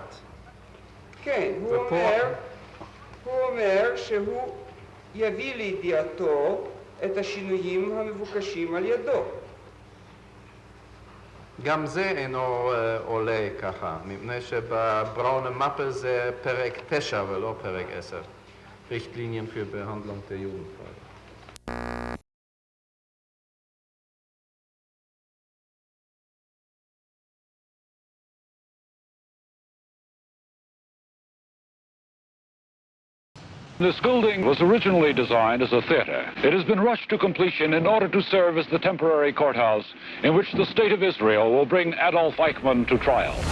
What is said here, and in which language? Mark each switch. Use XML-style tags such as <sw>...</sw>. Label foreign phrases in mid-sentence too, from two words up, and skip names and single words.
<he>כן, הוא אומר שהוא יביא לידיעתו את השינויים המבוקשים על ידו. גם זה אינו עולה ככה, מפני שבבראונה מפה זה פרק 9 ולא פרק 10.</he> <de>Richtlinien für Behandlung der Jugendfrage.</de> <en>This building was originally designed as a theater. It has been rushed to completion in order to serve as the temporary courthouse in which the State of Israel will bring Adolf Eichmann to trial.</en>